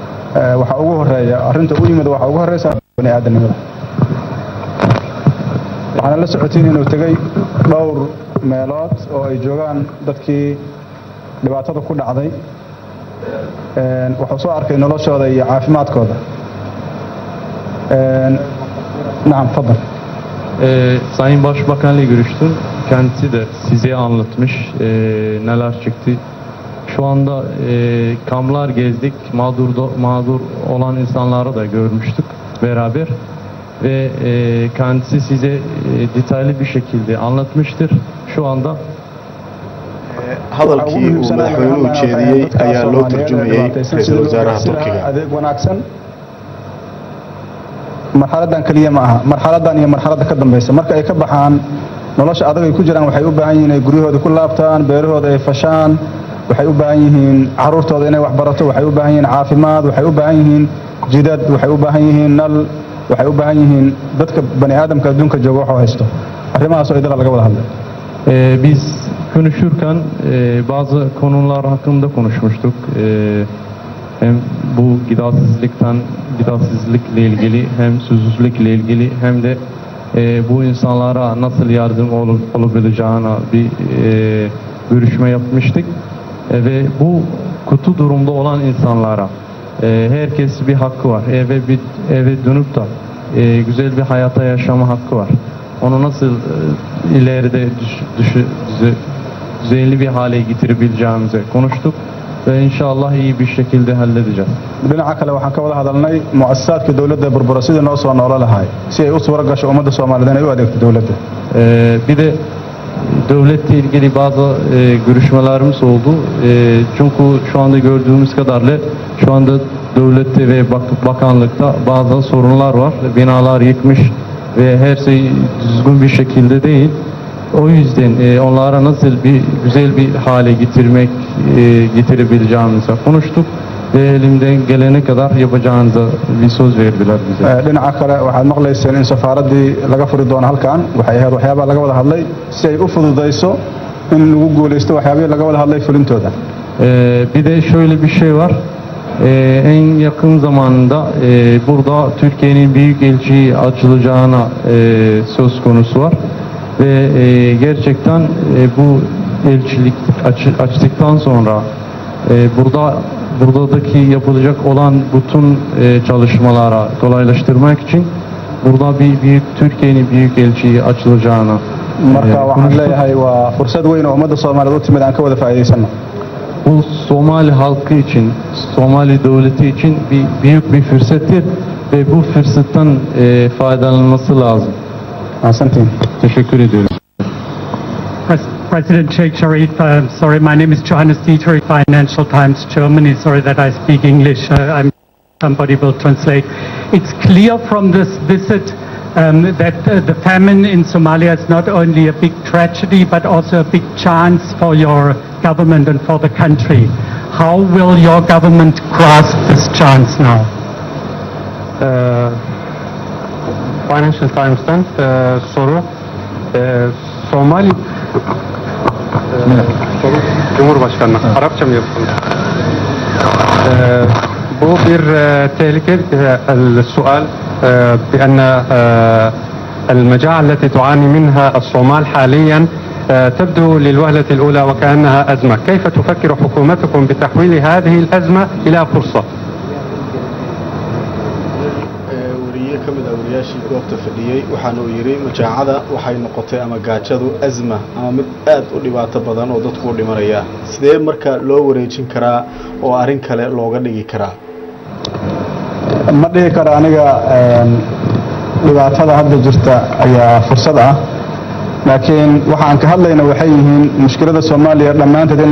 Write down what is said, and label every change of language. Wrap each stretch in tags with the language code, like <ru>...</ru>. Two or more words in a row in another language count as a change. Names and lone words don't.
<so>waxa ugu horeeya arinta u yimid waxa ugu horeysa bani aadamnimada waxaan la socotiin inuu tagay dhowr meelood oo ay joogaan dadkii dhibaatada ku dhacday wuxuu soo arkay noloshooda iyo caafimaadkooda naam fadlan</so> <tr>Sayın Başbakan'la görüştüm. Kendisi de size anlatmış neler çıktı. Şu anda kamplar gezdik. Mağdur olan insanları da görmüştük beraber. Ve kendisi size detaylı bir şekilde anlatmıştır. Şu anda</tr> <so>hadalkii uu madaxweynuhu jeediyey ayaa loo turjumayay ra'iisul wasaaraha Turkiga. adeeg wanaagsan marxaladan kaliya ma aha marxaladan iyo marxalada ka dambaysa marka ay ka baxaan nolosha adag ay ku jiraan waxay u baahan yihiin guryahooda ku laabtaan beerahooda ay fashaan waxay u baahan yihiin caruurtooda inay wax barato waxay u baahan yihiin caafimaad waxay u baahan yihiin jidad waxay u baahan yihiin nal waxay u baahan yihiin dadka bani aadamka adduunka jooga waxa haysto arrimahaas oo idil laga wada hadlay</so> <tr>biz konuşurken bazı konular hakkında konuşmuştuk. Hem bu gıdasızlıkla ilgili hem susuzlukla ilgili hem de bu insanlara nasıl yardım olabileceğine bir görüşme yapmıştık. Ve bu kötü durumda olan insanlara herkes bir hakkı var. Eve dönüp de güzel bir hayata yaşama hakkı var. Onu nasıl ileride düzenli bir hale getirebileceğimizi konuştuk ve inşallah iyi bir şekilde halledeceğiz.</tr> <so>dhinaca kale waxaan ka wada hadalnay muassasaadka dawladda burbura sidii noo soo noola lahay si ay u suura gasho ummadda Soomaaliyeed ay u adeegto dawladda</so> <tr>bir de devletle ilgili bazı görüşmelerimiz oldu. Çünkü şu anda gördüğümüz kadarıyla şu anda devlette ve bakanlıkta bazı sorunlar var. Binalar yıkmış ve her şey düzgün bir şekilde değil. O yüzden onlara nasıl güzel bir hale getirebileceğimizi konuştuk ve elimden gelene kadar yapacağınıza bir söz verdiler bize.</tr> <so>dhinaca kale waxaad maqlayseen in safaaraddii laga furi doono halkan waxay ahayd waxyaabaa laga wada hadlay si ay u fududayso in lagu guulaysto waxyaabihii laga wada hadlay fulintooda.</so> <tr>Bir de şöyle bir şey var. En yakın zamanda burada Türkiye'nin büyük elçiliği açılacağına söz konusu var. Ve gerçekten bu elçilik açtıktan sonra buradaki yapılacak olan bütün çalışmalara kolaylaştırmak için burada Türkiye'nin büyük elçiliği açılacağına</tr> <so>marka waxaan leeyahay waa fursad weyn oo ummadda Soomaaliyeed u timid aan ka wada faa'iideysano.</so> <tr>Bu Somali halkı için, Somali devleti için büyük bir fırsattır ve bu fırsattan faydalanması lazım.</tr> <so>Ahsantiin.</so> <tr>Teşekkür ediyorum.</tr> <en>President Sheikh Sharif, sorry, my name is Johannes Dietrich, Financial Times, Germany. Sorry that I speak English. Somebody will translate. It's clear from this visit that the famine in Somalia is not only a big tragedy, but also a big chance for your government and for the country. How will your government grasp this chance now?</en> <tr>Financial Times'tan soru. Somali Cumhurbaşkanı Arapça mı yaptınız? Bu bir tehlike</tr> <ar>السؤال بأن المجاعة التي تعاني منها الصومال حاليا تبدو للوهلة الأولى وكأنها أزمة. كيف تفكر حكومتكم بتحويل هذه الأزمة إلى فرصة؟</ar> <so>kamid ah wariyaashii goobta fadhiyay waxaan uu yiri majaacada waxay noqotay ama gaajadu azma ama mid aad u dhibaato badan oo dadku u dhimanaya sidee marka loo wareejin karaa oo arin kale looga dhigi karaa ma dhihi karo aniga dhibaatada hadda jirta ayaa fursad ah laakiin waxaan ka hadlayna waxay yihiin mushkilada Soomaaliya dhamaanteed in la</so>